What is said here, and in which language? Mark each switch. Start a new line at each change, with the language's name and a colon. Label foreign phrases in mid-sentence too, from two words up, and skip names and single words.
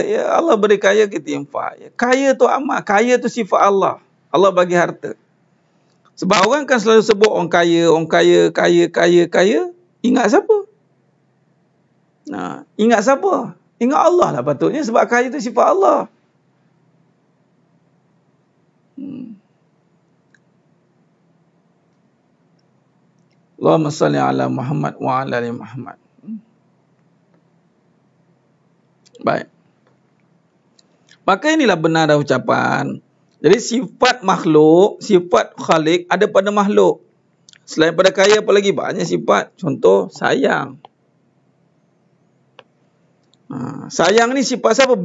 Malay: Ya, Allah beri kaya, kita infak. Ya, kaya tu amal. Kaya tu sifat Allah. Allah bagi harta. Sebab orang kan selalu sebut orang kaya, kaya. Ingat siapa? Ingat siapa? Ingat Allah lah patutnya. Sebab kaya tu sifat Allah.
Arabic: اللهم صل على محمد وعلى آل محمد.
Malay: Baik. Maka inilah benar ucapan. Jadi sifat makhluk, sifat khalik ada pada makhluk. Selain pada kaya apa lagi? Banyak sifat. Contoh, sayang. Sayang ni sifat siapa?